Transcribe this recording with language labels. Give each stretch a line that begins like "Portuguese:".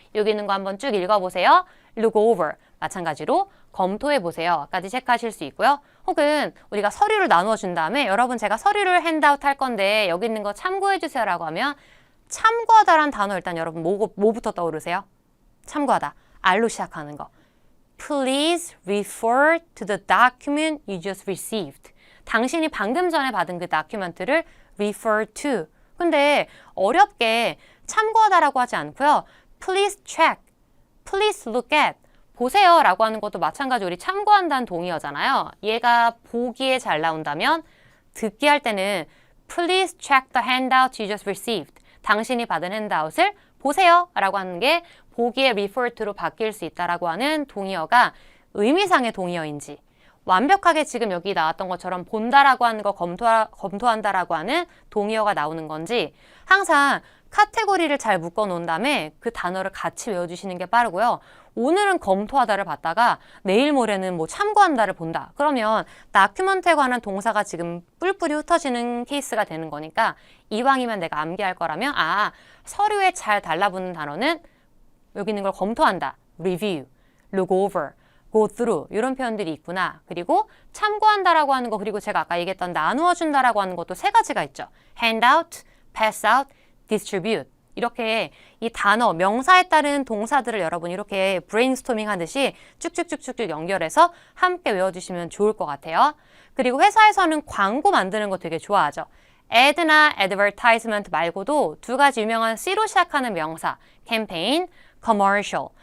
Korean: 여기 있는 거 한번 쭉 읽어보세요.
English: look over.
Korean: 마찬가지로 검토해 보세요. 까지 체크하실 수 있고요. 혹은 우리가 서류를 나누어 준 다음에 여러분 제가 서류를 핸드아웃 할 건데 여기 있는 거 참고해 주세요라고 하면 참고하다라는 단어 일단 여러분 뭐부터 떠오르세요? 참고하다. R로 시작하는 거.
English: Please refer to the document you just received.
Korean: 당신이 방금 전에 받은 그 다큐멘트를 refer to. 근데 어렵게 참고하다라고 하지 않고요.
English: Please check. Please look at.
Korean: 보세요 라고 하는 것도 마찬가지로 우리 참고한다는 동의어잖아요. 얘가 보기에 잘 나온다면 듣기 할 때는
English: Please check the handout you just received.
Korean: 당신이 받은 핸드아웃을 보세요 라고 하는 게 보기에 refer to로 바뀔 수 있다라고 하는 동의어가 의미상의 동의어인지 완벽하게 지금 여기 나왔던 것처럼 본다라고 하는 거 검토한다라고 하는 동의어가 나오는 건지 항상 카테고리를 잘 묶어 놓은 다음에 그 단어를 같이 외워주시는 게 빠르고요. 오늘은 검토하다를 봤다가 내일 모레는 뭐 참고한다를 본다. 그러면 다큐멘트에 관한 동사가 지금 뿔뿔이 흩어지는 케이스가 되는 거니까 이왕이면 내가 암기할 거라면 아, 서류에 잘 달라붙는 단어는 여기 있는 걸 검토한다.
English: review, look over, go through
Korean: 이런 표현들이 있구나. 그리고 참고한다라고 하는 거 그리고 제가 아까 얘기했던 나누어 준다라고 하는 것도 세 가지가 있죠.
English: hand out, pass out, distribute.
Korean: 이렇게 이 단어, 명사에 따른 동사들을 여러분 이렇게 브레인스토밍 하듯이 쭉쭉쭉쭉 연결해서 함께 외워주시면 좋을 것 같아요. 그리고 회사에서는 광고 만드는 거 되게 좋아하죠. ad나 advertisement 말고도 두 가지 유명한 C로 시작하는 명사, campaign, commercial.